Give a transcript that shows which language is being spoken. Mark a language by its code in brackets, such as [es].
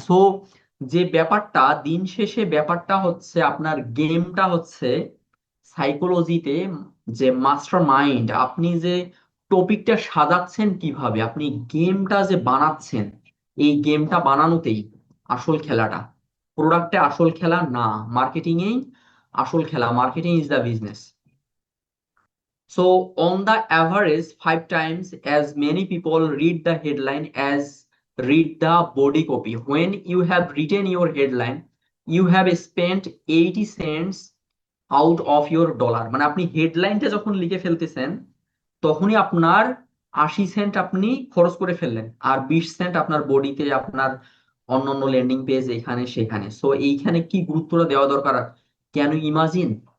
[bn] So যে ব্যাপারটা দিন শেষে ব্যাপারটা হচ্ছে আপনার গেমটা হচ্ছে সাইকোলজিতে, যে মাস্টার মাইন্ড, আপনি যে টপিকটা সাজাচ্ছেন কিভাবে, আপনি গেমটা যে বানাচ্ছেন, এই গেমটা বানানোতেই আসল খেলাটা। প্রোডাক্টে আসল খেলা না, মার্কেটিং এই আসল খেলা। [en] Marketing is the business. So, on the average, 5 times as many people read the headline as read the body copy. When you have written your headline, you have spent 80 cents out of your dollar. [bn] মানে আপনি হেডলাইনটা যখন লিখে ফেলতেছেন তখনই আপনার 80 Saint আপনি খরচ করে ফেললেন, আর 20 সেন্ট আপনার বডিতে, আপনার অন্যান্য ল্যান্ডিং পেজ এখানে সেখানে। সো এইখানে কি গুরুত্বটা দেওয়া দরকার, [en] Can you imagine?